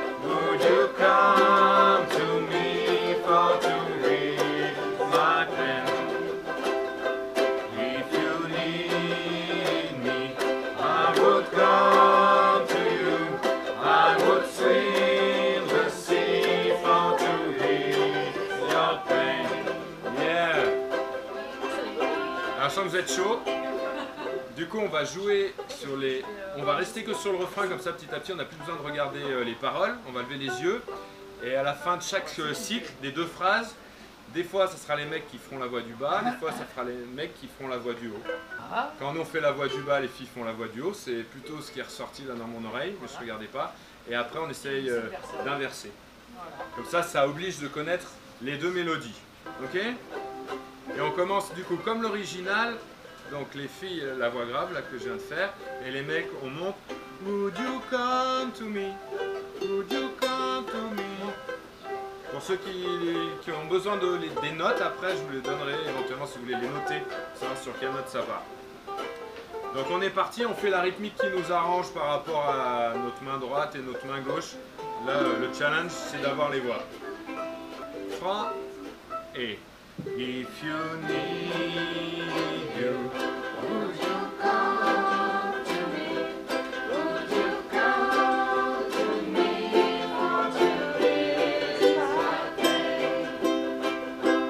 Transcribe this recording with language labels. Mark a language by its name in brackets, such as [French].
[English] Would you come to me for to ease my pain? If you need me, I would come to you. I would swim the sea for to ease your pain. Yeah. [French] Alors, je sens que vous êtes chaud. Du coup, on va jouer sur les... On va rester que sur le refrain, comme ça, petit à petit, on n'a plus besoin de regarder les paroles. On va lever les yeux. Et à la fin de chaque cycle, des deux phrases, des fois, ce sera les mecs qui feront la voix du bas, des fois, ça sera les mecs qui feront la voix du haut. Quand nous, on fait la voix du bas, les filles font la voix du haut. C'est plutôt ce qui est ressorti là dans mon oreille, mais je ne regardais pas. Et après, on essaye d'inverser. Comme ça, ça oblige de connaître les deux mélodies. Ok? Et on commence du coup comme l'original. Donc les filles, la voix grave là que je viens de faire, et les mecs, on monte. [English] Would you come to me? Would you come to me? [French] Pour ceux qui ont besoin des notes, après je vous les donnerai éventuellement si vous voulez les noter, savoir sur quelle note ça va. Donc on est parti, on fait la rythmique qui nous arrange par rapport à notre main droite et notre main gauche. Là, le challenge, c'est d'avoir les voix. 3 et... [English] If you need you, would you come to me? Would you come to me for to ease my pain?